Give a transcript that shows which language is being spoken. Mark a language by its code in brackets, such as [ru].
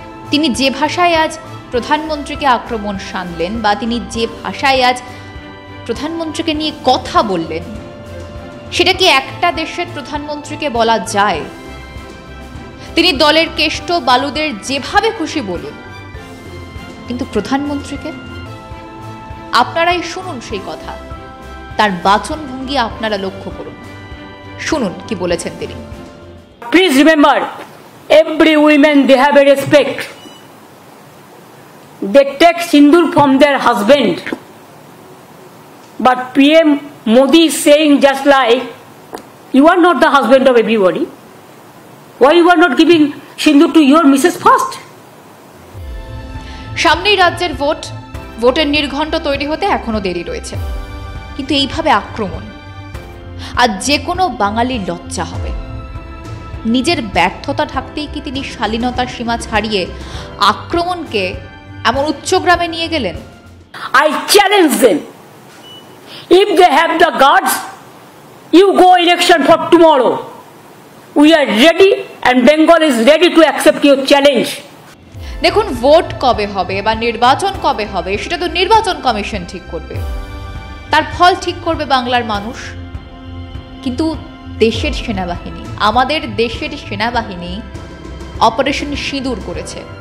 [bn] তিনি যে ভাষায় আজ প্রধানমন্ত্রীকে আক্রমণ সানলেন বা তিনি যে ভাষায় আজ প্রধানমন্ত্রীকে নিয়ে কথা বললেন, সেটা কি একটা দেশের প্রধানমন্ত্রীকে বলা যায়? তিনি দলের কেষ্ট বালুদের যেভাবে খুশি বলুন, কিন্তু প্রধানমন্ত্রীকে? আপনারাই শুনুন সেই কথা, তার বাচনভঙ্গি আপনারা লক্ষ্য করুন, শুনুন কি বলেছেন তিনি। [en] Please remember, every woman they have a respect. They take sindoor from their husband. But PM Modi is saying just like, you are not the husband of everybody. Why you are not giving sindoor to your Mrs. first? [bn] সামনেই রাজ্যের ভোটের নির্ঘণ্ট তৈরি হতে এখনো দেরি রয়েছে, কিন্তু এইভাবে আক্রমণ আজ যে কোনো বাঙালির লজ্জা হবে। নিজের ব্যর্থতা ঢাকতেই কি তিনি শালীনতার সীমা ছাড়িয়ে আক্রমণকে এমন উচ্চগ্রামে নিয়ে গেলেন? [en] I challenge them. If they have the guts, you go election for tomorrow. We are ready and Bengal is ready to accept your challenge. [bn] দেখুন, ভোট কবে হবে বা নির্বাচন কবে হবে সেটা তো নির্বাচন কমিশন ঠিক করবে, তার ফল ঠিক করবে বাংলার মানুষ। কিন্তু দেশের সেনাবাহিনী, আমাদের দেশের সেনাবাহিনী অপারেশন সিঁদুর করেছে।